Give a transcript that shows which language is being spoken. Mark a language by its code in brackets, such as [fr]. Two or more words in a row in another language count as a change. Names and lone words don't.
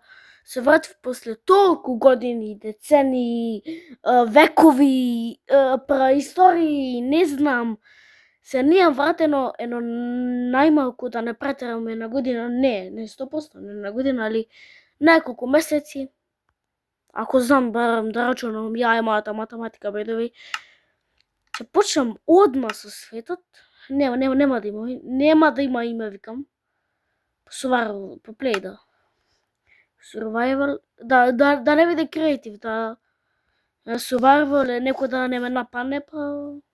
[mk] Се вратив после толку години, децении, векови, праистории, не знам. Се nije вратено едно најмалку, да не претерам, една година, не 100%, не една година, али неколку месеци. Ако знам барам да рачунам, ја и мојата математика, [en] by the way, [mk] ќе почнам одма со светот. Нема да има име, викам. Survival, по play, да. Survival, да не биде креатив, да survival, некој да не ме нападне, па...